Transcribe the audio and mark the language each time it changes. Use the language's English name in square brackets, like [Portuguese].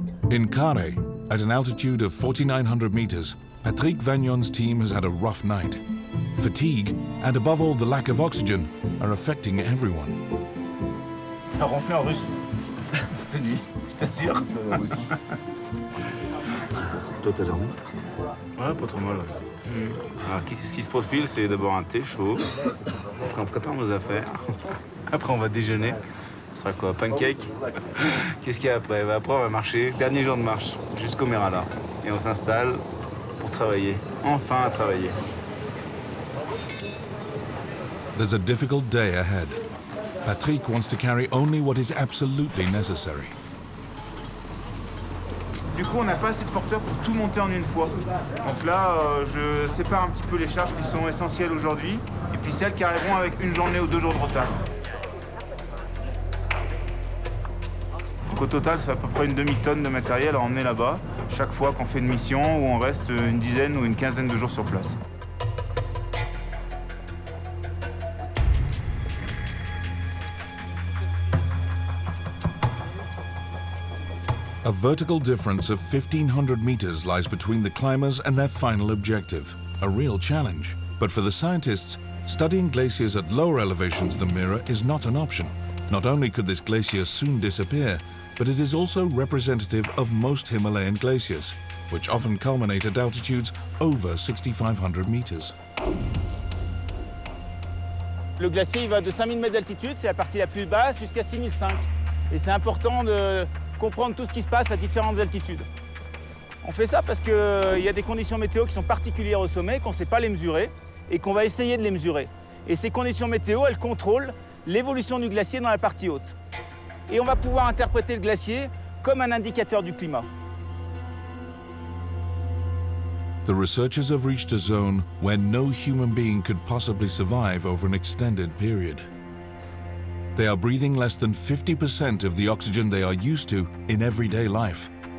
[English] In Carré, at an altitude of 4,900 meters, Patrick Vagnon's team has had a rough night. Fatigue, and above all the lack of oxygen, are affecting everyone. [French] T'as ronflé en russe cette nuit, je t'assure. Toi, t'as dormi? Ouais, pas trop mal. Alors, ce qui se profile, c'est d'abord un thé chaud. Après, on prépare nos affaires. Après, on va déjeuner. Ce sera quoi? Pancake? Qu'est-ce qu'il y a après? Après, on va marcher. Dernier jour de marche, jusqu'au Mérala. Et on s'installe pour travailler. Enfin, à travailler. [English] There's a difficult day ahead. Patrick wants to carry only what is absolutely necessary. [French] Du coup, on n'a pas assez de porteurs pour tout monter en une fois. Donc là, je sépare un petit peu les charges qui sont essentielles aujourd'hui, et puis celles qui arriveront avec une journée ou 2 jours de retard. Donc au total, c'est à peu près une demi-tonne de matériel à emmener là-bas, chaque fois qu'on fait une mission où on reste une dizaine ou une quinzaine de jours sur place. [English] A vertical difference of 1,500 meters lies between the climbers and their final objective, a real challenge. But for the scientists, studying glaciers at lower elevations than Mira is not an option. Not only could this glacier soon disappear, but it is also representative of most Himalayan glaciers, which often culminate at altitudes over 6,500 meters. [French] Le glacier il va de 5000 mètres d'altitude, c'est la partie la plus basse, jusqu'à 6005. Et c'est important de comprendre tout ce qui se passe à différentes altitudes. On fait ça parce qu'il y a des conditions météo qui sont particulières au sommet, qu'on ne sait pas les mesurer, et qu'on va essayer de les mesurer. Et ces conditions météo, elles contrôlent l'évolution du glacier dans la partie haute. Et on va pouvoir interpréter le glacier comme un indicateur du climat. [English] The researchers have reached a zone where no human being could possibly survive over an extended period. They are breathing less than 50% of the oxygen they are used to in everyday life.